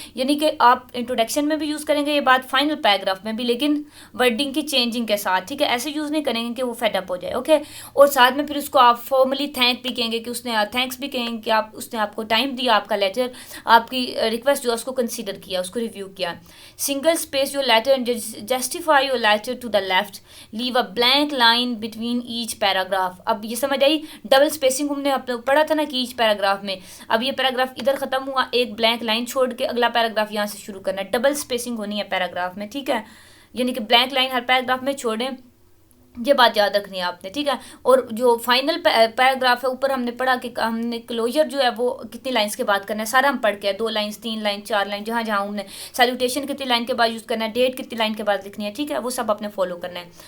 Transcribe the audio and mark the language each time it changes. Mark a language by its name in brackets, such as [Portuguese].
[Urdu] یعنی کہ آپ انٹروڈکشن میں بھی یوز کریں گے یہ بات, فائنل پیراگراف میں بھی, لیکن ورڈنگ کی چینجنگ کے ساتھ, ٹھیک ہے. ایسے یوز نہیں کریں گے کہ وہ فیڈ اپ ہو جائے, اوکے. اور ساتھ میں پھر اس کو آپ فارملی تھینک بھی کہیں گے کہ اس نے تھینکس بھی کہیں گے کہ اس نے آپ کو ٹائم دیا, آپ کا لیٹر, آپ کی ریکویسٹ جو ہے اس کو کنسیڈر کیا, اس کو ریویو کیا. [English] Single space your letter and justify your letter to the left, leave a blank line between each paragraph. [Urdu] اب یہ سمجھ آئی, ڈبل اسپیسنگ ہم نے پڑھا تھا نا کہ ایچ پیراگراف میں. اب یہ پیراگراف ادھر ختم ہوا, ایک بلینک لائن چھوڑ کے اگلا پیراگراف یہاں سے شروع کرنا ہے. ڈبل اسپیسنگ ہونی ہے پیراگراف میں, ٹھیک ہے. یعنی کہ بلینک لائن ہر پیراگراف میں چھوڑیں, یہ بات یاد رکھنی ہے آپ نے, ٹھیک ہے. اور جو فائنل پیراگراف ہے اوپر ہم نے پڑھا کہ ہم نے کلوجر جو ہے وہ کتنی لائنس کے بعد کرنا ہے, سارا ہم پڑھ کے 2 لائنس 3 لائن 4 لائن, جہاں جہاں ہم نے سیلوٹیشن کتنی لائن کے بعد یوز کرنا ہے, ڈیٹ کتنی لائن کے بعد لکھنی ہے, ٹھیک ہے. وہ سب اپنے فالو کرنا ہے.